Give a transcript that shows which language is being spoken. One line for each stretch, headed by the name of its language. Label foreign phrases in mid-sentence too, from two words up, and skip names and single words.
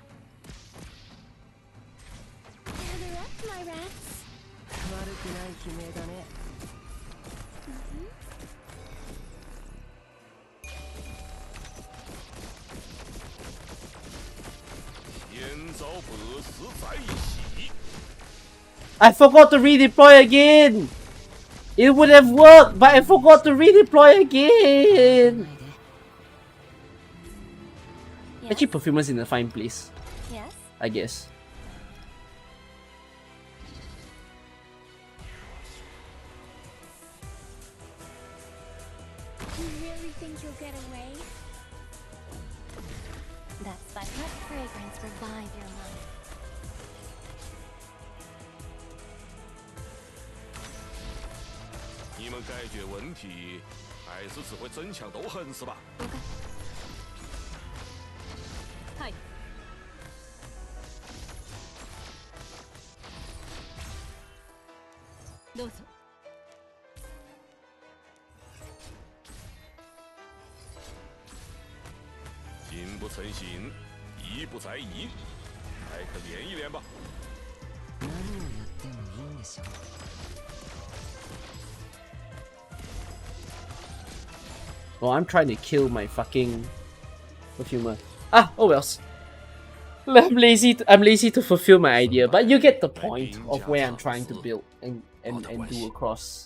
English: Gather up, my rats.
Japanese: 悪くない悲鳴だね。
English: I forgot to redeploy again! It would have worked, but I forgot to redeploy again! Actually, Perfumer's in a fine place. Yes? I guess. You really think you'll get away? That's fine. Let fragrance revive your mind.
Chinese: 你们解决问题，还是只会争强斗狠是吧？
Japanese: はい。どうぞ。
Chinese: 心不诚心，意不在意，来可练一练吧。
Japanese: 何をやってもいいんでしょう。
English: Oh, I'm trying to kill my fucking Perfumer. Ah, oh wells. I'm lazy to fulfill my idea, but you get the point of where I'm trying to build and do across.